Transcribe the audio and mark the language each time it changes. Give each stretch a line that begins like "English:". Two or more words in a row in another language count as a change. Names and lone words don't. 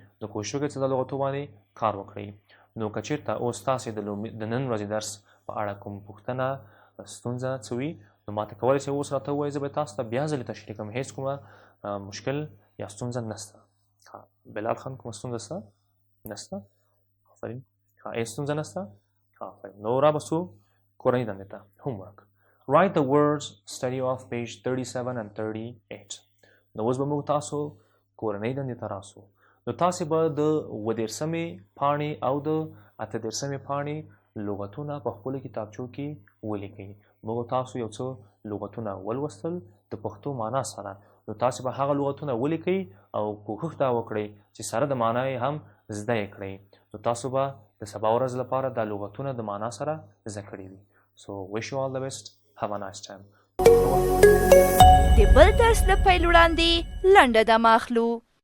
Pashto: نو کوشش وکړئ چې دا لغتو باندې کار وکړئ. نو که چېرته اوس تاسې د نن ورځې درس په اړه کوم پوښتنه ستونزه څه وي نو ماته کولی شئ اوس راته ووایئ. زه به تاسو ته بیا ځلې تشریح کوم. هېڅ کومه مشکل یا ستونزه نشته. بلال خان کومه ستونزه شته؟ نشته. آفرین. هېڅ ستونزه نشته. آفرین. نو رابسو کورنۍ دندې ته.
English: homework. Write the words study of page 37 and 38.
Pashto: نو اوس به موږ تاسو کورنۍ دندې ته راسو. نو تاسې به د 18مې پاڼې او د 18مې پاڼې لغتونه په خپلو کتابچو کې ولیکئ. موږ تاسو یو څه لغتونه ولوستل د پښتو معنا سره. نو تاسې به هغه لغتونه ولیکئ او کوښښ دا وکړئ چې سره د معنا یې هم زده یې کړئ. نو تاسو به د سبا ورځ لپاره دا لغتونه د معنا سره زده کړي وي.
English: So wish you all the best. Have a nice time.
Pashto: د بل درس له پیل وړاندې لنډه دمه اخلو.